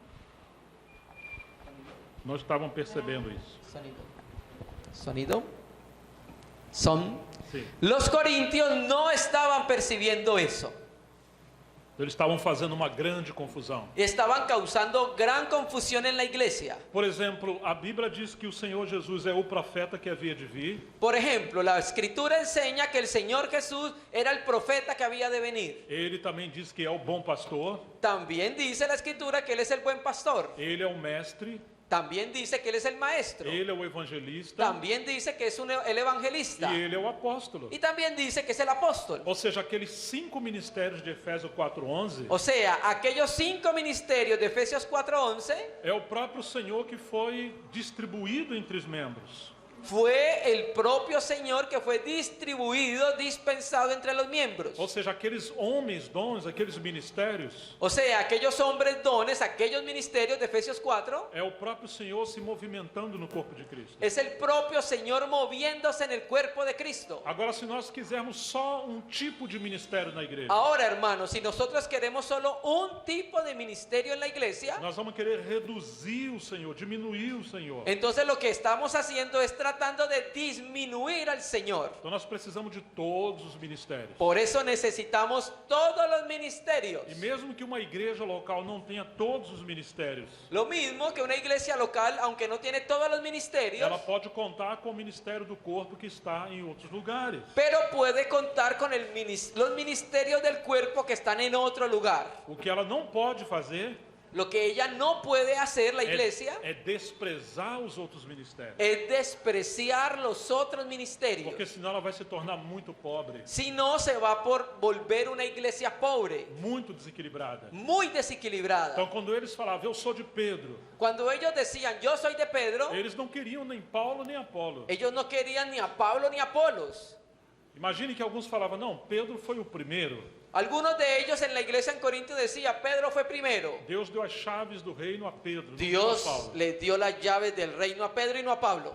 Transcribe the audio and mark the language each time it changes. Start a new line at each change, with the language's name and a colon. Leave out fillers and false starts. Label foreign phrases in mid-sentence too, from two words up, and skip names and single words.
Portuguese: Não estavam percebendo isso.
Spanish: Sonido. Son.
Portuguese: Sim.
Spanish: Los corintios no estaban percibiendo eso.
Portuguese: Eles estavam fazendo uma grande confusão.
Spanish: Estaban causando gran confusión en la iglesia.
Portuguese: Por exemplo, a Bíblia diz que o Senhor Jesus é o profeta que havia de vir.
Spanish: Por ejemplo, la escritura enseña que el Señor Jesús era el profeta que había de venir.
Portuguese: Ele também diz que é o bom pastor.
Spanish: También dice la escritura que Él es el buen pastor.
Portuguese: Ele é o mestre.
Spanish: También dice que Él es el maestro.
Portuguese: Ele é o evangelista.
Spanish: También dice que es el evangelista.
Portuguese: E ele é o apóstolo.
Spanish: Y también dice que es el apóstol.
Portuguese: Ou seja, aqueles 5 ministérios de Efésios 4:11
Spanish: O sea, aquellos 5 ministerios de Efesios 4:11
Portuguese: é o próprio Senhor que foi distribuído entre os membros.
Spanish: fue el propio Señor que fue distribuido, dispensado entre los miembros.
Portuguese: Ou seja, aqueles homens, dons, aqueles ministérios,
Spanish: O sea, aquellos hombres dones, aquellos ministerios de Efesios 4,
Portuguese: é o próprio Senhor se movimentando no corpo de Cristo.
Spanish: es el propio Señor moviéndose en el cuerpo de Cristo.
Portuguese: Agora, se nós quisermos só um tipo de ministério na igreja,
Spanish: Ahora, hermanos, si nosotros queremos solo un tipo de ministerio en la iglesia,
Portuguese: nós vamos querer reduzir o Senhor, diminuir o Senhor.
Spanish: entonces lo que estamos haciendo es tratando de disminuir al Señor.
Portuguese: Então nós precisamos de todos os ministérios.
Spanish: Por eso necesitamos todos los ministerios.
Portuguese: E mesmo que uma igreja local não tenha todos os ministérios,
Spanish: Lo mismo que una iglesia local, aunque no tiene todos los ministerios,
Portuguese: ela pode contar com o ministério do corpo que está em outros lugares.
Spanish: pero puede contar con los ministerios del cuerpo que están en otro lugar.
Portuguese: O que ela não pode fazer
Spanish: Lo que ella no puede hacer, la iglesia,
Portuguese: é desprezar os outros ministérios.
Spanish: es despreciar los otros ministerios.
Portuguese: Porque senão ela vai se tornar muito pobre,
Spanish: Si no, se va por volver una iglesia pobre,
Portuguese: muito desequilibrada.
Spanish: muy desequilibrada.
Portuguese: Então, quando eles falavam, eu sou de Pedro,
Spanish: Cuando ellos decían, yo soy de Pedro,
Portuguese: eles não queriam nem Paulo nem Apolo.
Spanish: ellos no querían ni a Pablo ni a Apolos.
Portuguese: Imagine que alguns falavam, não, Pedro foi o primeiro.
Spanish: Algunos de ellos en la iglesia en Corinto decían, Pedro fue primero.
Portuguese: Deus deu as chaves do reino a Pedro, não deu a
Spanish: Dios
Portuguese: Paulo.
Spanish: le dio las llaves del reino a Pedro y no a Pablo.